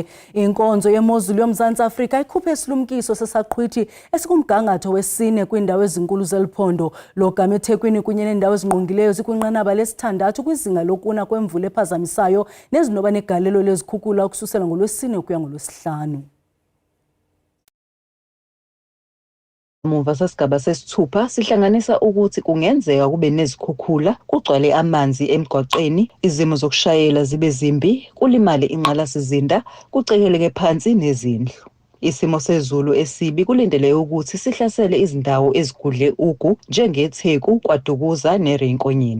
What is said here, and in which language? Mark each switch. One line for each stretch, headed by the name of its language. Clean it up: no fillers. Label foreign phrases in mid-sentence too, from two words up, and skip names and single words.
Xhosa: Inkonzo yemozulu yoMzantsi Afrika ikhuphe isilumkiso sesaqhwithi esikumgangatho wesine kwiindawo ezinkulu zeliphondo. Lo gama eThekwini kunye neendawo ezingqongileyo zikwinqanaba lesithandathu kwizinga lokuna kwemvula ephazamisayo nezinoba negalelo lezikhukhula ukususela ngoLwesine ukuya ngoLwesihlanu.
Zulu: Muva sesigaba sesithupha sihlanganisa ukuthi kungenzeka kube nezikhukhula, kugcwale amanzi emgwaqeni, izimo zokushayela zibe zimbi, kulimale inqalasizinda, kucekeleke phansi nezindlu. Isimo sezulu esibi kulindele ukuthi sihlasele izindawo ezigudle ugu njengeTheku, KwaDukuza neRenkonyeni.